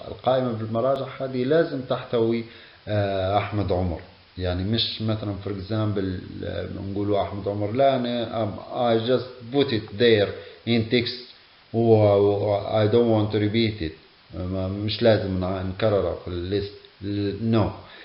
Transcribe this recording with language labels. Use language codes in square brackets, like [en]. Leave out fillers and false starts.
[ar] القائمة بالمراجع هذه لازم تحتوي أحمد عمر. يعني مش مثلا [en] for example [ar] نقولوا أحمد عمر، لا أنا [en] I just put it there in text I don't want to repeat it. [ar] مش لازم نكرره في الليست، no.